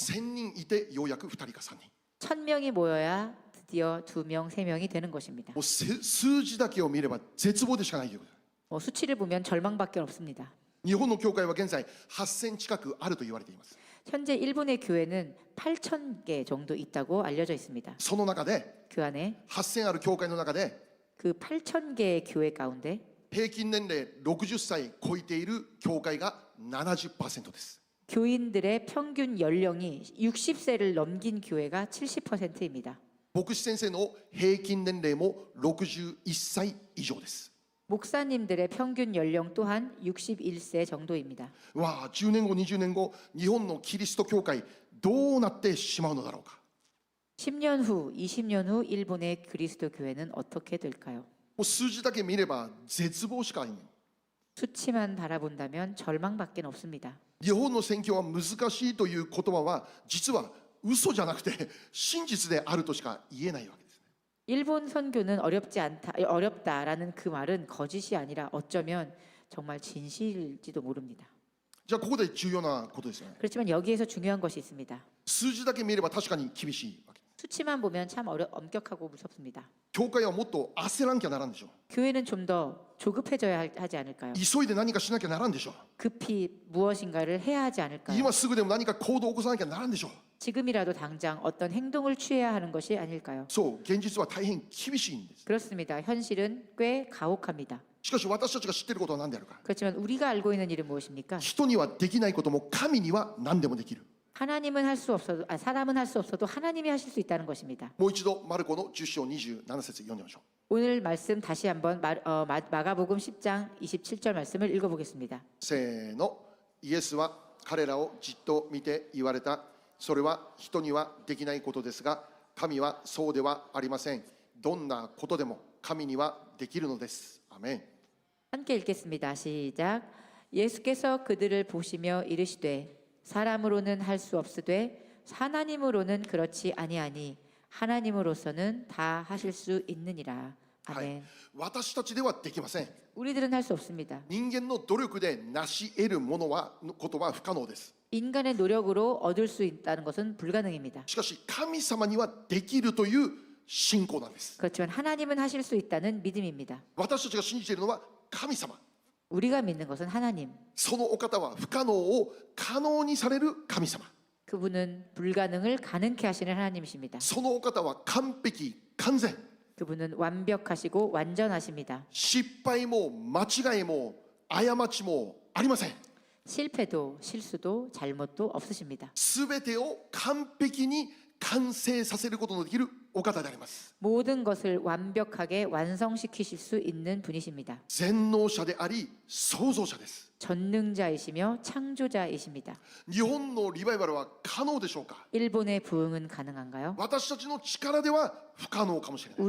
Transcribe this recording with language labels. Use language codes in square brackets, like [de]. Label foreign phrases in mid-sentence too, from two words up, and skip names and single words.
[ja] 1000 人いてようやく2人か3人。 [ko] 1000명이 모여야 드디어 2명, 3명이 되는 것입니다. [ja] もう数字だけを見れば絶望でしかないということ。 [ko] 수치를 보면 절망밖에 없습니다. [ja] 日本の教会は現在8000近くあると言われています。 [ko] 현재 일본의 교회는 8,000개 정도 있다고 알려져 있습니다. [ja] その中で [ko] 그 안에 [ja] 8000ある教会の中で [ko] 그 8,000개의 교회 가운데 [ja] 平均年齢60歳超えている教会が 70% です。 [ko] 교인들의 평균 연령이 60세를 넘긴 교회가 70%입니다. [ja] 牧師先生の平均年齢も61歳以上です。 [ko] 목사님들의 평균 연령 또한 61세 정도입니다. [ja] わあ、10年後20年後日本のキリスト教会どうなってしまうのだろうか。 [ko] 10년 후, 20년 후 일본의 그리스도 교회는 어떻게 될까요? [ja] もう数字だけ見れば絶望しかない。 [ko] 수치만 바라본다면 절망밖에 없습니다. [ja] 日本の選挙は難しいという言葉は実は嘘じゃなくて真実であるとしか言えないわけです。 [ko] 일본 선교는 어렵다라는 그 말은 거짓이 아니라 어쩌면 정말 진실일지도 모릅니다. [ja] じゃあここで重要なことですよね。 [ko] 그렇지만 여기에서 중요한 것이 있습니다. [ja] 数字だけ見れば確かに厳しいわけ。 [ko] 수치만 보면 참 엄격하고 무섭습니다. [ja] 教会はもっと焦らんきゃならんでしょ。 [ko] 교회는 좀 더 조급해져야 하지 않을까요? [ja] 急いで何かしなきゃならんでしょ。 [ko] 급히 무엇인가를 해야 하지 않을까요? [ja] 今すぐでも何か行動を起こさなきゃならんでしょ。 [ko] 지금이라도 당장 어떤 행동을 취해야 하는 것이 아닐까요? [ja] そう、現実は大変厳しいんです。 [ko] 그렇습니다. 현실은 꽤 가혹합니다. [ja] しかし私たちが知っていることは何であるか。 [ko] 그렇지만 우리가 알고 있는 일은 무엇입니까? [ja] 人にはできないことも神には何でもできる。 [ko] 하나님은 할 수 없어도 사람은 할 수 없어도 하나님이 하실 수 있다는 것입니다. [ja] もう一度マルコの10章27節読んでみましょう。 [ko] 오늘 말씀 다시 한번 마가복음 10장 27절 말씀을 읽어보겠습니다. [ja] せーの。イエスは彼らをじっと見て言われた。それは人にはできないことですが、神はそうではありません。どんなことでも神にはできるのです。アメン。 [ko] 함께 읽겠습니다. 시작. 예수께서 그들을 보시며 이르시되 사람으로는 할 수 없으되 하나님으로는 그렇지 아니하니 하나님으로서는 다 하실 수 있느니라. [ja] はい [ko] 아멘. [ja] 私たちではできません。 [ko] 우리들은 할 수 없습니다. [ja] 人間の努力で成し得るものはことは不可能です。 [ko] 인간의 노력으로 얻을 수 있다는 것은 불가능입니다. [ja] しかし神様にはできるという信仰なんです。 [ko] 그렇지만 하나님은 하실 수 있다는 믿음입니다. [ja] 私たちが信じているのは神様。 [ko] 우리가 믿는 것은 하나님. [ja] そのお方は不可能を可能にされる神様。 [ko] 그분은 불가능을 가능케 하시는 하나님이십니다. [ja] そのお方は完璧完全。 [ko] 그분은 완벽하시고 완전하십니다. [ja] 失敗も間違いも過ちもありません。 [ko] 실패도 실수도 잘못도 없으십니다. [ja] すべてを完璧に完成させることのできるお方であります。 [ko] 모든 것을 완벽하게 완성시키실 수 있는 분이십니다. [ja] 全能者であり創造者です。 [ko] 전능자이시며 창조자이십니다. [ja] 日本のリバイバルは可能でしょうか。 [ko] 일본의 부흥은 가능한가요? [ja] 私たちの力では不可能かもしれない。